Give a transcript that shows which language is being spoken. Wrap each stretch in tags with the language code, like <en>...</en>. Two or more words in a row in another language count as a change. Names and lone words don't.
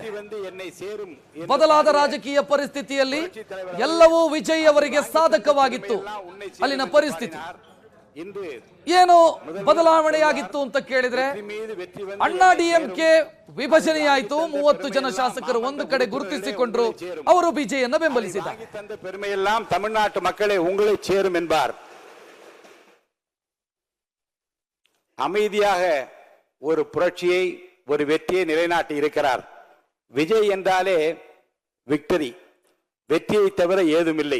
<kn>ಬದಲಾದ ರಾಜಕೀಯ ಪರಿಸ್ಥಿತಿಯಲ್ಲಿ ಎಲ್ಲವೂ ವಿಜಯ್ ಅವರಿಗೆ ಸಾಧಕವಾಗಿತ್ತು. ಅಲ್ಲಿನ ಪರಿಸ್ಥಿತಿ ಏನು ಬದಲಾವಣೆಯಾಗಿತ್ತು ಅಂತ ಕೇಳಿದ್ರೆ, ಅಣ್ಣಾ ಡಿಎಂಕೆ ವಿಭಜನೆಯಾಯಿತು. 30 ಜನ ಶಾಸಕರು ಒಂದು ಕಡೆ ಗುರುತಿಸಿಕೊಂಡ್ರು. ಅವರು ಬಿಜೆಪಿಯನ್ನ ಬೆಂಬಲಿಸಿದ್ದಾರೆ.</kn> <ta>பெருமையெல்லாம் தமிழ்நாட்டு மக்களே உங்களை சேரும் என்பார். அமைதியாக ஒரு புரட்சியை, ஒரு வெற்றியை நிலைநாட்டி இருக்கிறார். விஜய் என்றாலே விக்டரி, வெற்றியை தவிர ஏதுமில்லை.</ta>